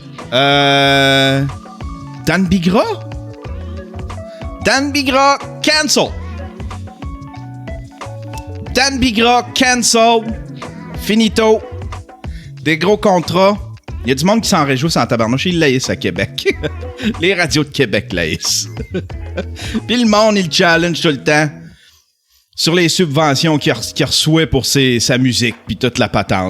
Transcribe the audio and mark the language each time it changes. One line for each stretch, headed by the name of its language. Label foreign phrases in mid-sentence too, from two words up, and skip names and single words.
French: Dan Bigra? Dan Bigra, cancel! Dan Bigra, cancel! Finito! Des gros contrats. Il y a du monde qui s'en réjouit en tabarnouche. Ils laissent à Québec. Les radios de Québec laissent. Puis le monde, il challenge tout le temps sur les subventions qu'il reçoit pour sa musique puis toute la patente.